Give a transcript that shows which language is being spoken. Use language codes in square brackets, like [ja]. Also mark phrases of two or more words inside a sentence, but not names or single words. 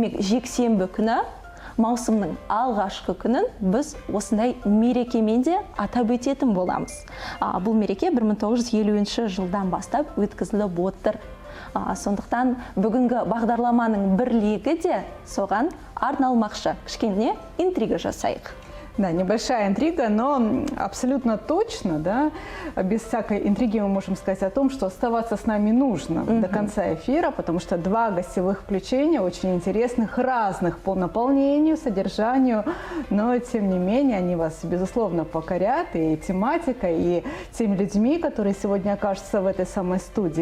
[kk] Демек, жексенбі күні маусымның алғашқы күнін біз осындай мерекемен де атап өтетін боламыз. Бұл мереке 1950 жылдан бастап өткізіліп отыр. Сондықтан бүгінгі бағдарламаның бір легі де соған арналмақшы. Кішкене интрига жасайық. [ru] Да, небольшая интрига, но абсолютно точно, да, без всякой интриги мы можем сказать о том, что оставаться с нами нужно до конца эфира, потому что 2 гостевых включения очень интересных, разных по наполнению, содержанию, но тем не менее они вас, безусловно, покорят и тематикой, и теми людьми, которые сегодня окажутся в этой самой студии.